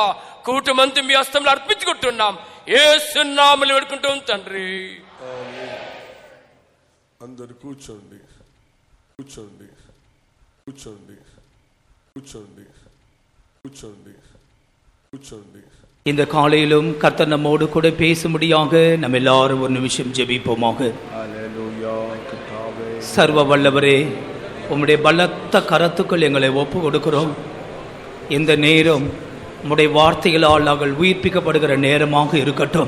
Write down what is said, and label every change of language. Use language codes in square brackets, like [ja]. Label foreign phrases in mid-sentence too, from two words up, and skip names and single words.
[te] కూటమంతా మీ హస్తంలో అర్పించుకుంటున్నాం. యేసు నామములో వేడుకుంటాం తండ్రి. అందరు కూర్చోండి, కూర్చోండి, కూర్చోండి, కూర్చోండి, కూర్చోండి, కూర్చోండి. [ta] இந்த காலையிலும் கர்த்தர் நம்மோடு கூட பேசும்படியாக நம்ம எல்லாரும் ஒரு நிமிஷம் ஜெபிப்போமாக. சர்வ வல்லவரே, உம்முடைய பலத்த கரத்துக்கள் எங்களை ஒப்பு கொடுக்கிறோம். இந்த நேரம் உம்முடைய வார்த்தைகளால் நாங்கள் உயிர்ப்பிக்கப்படுகிற நேரமாக இருக்கட்டும்.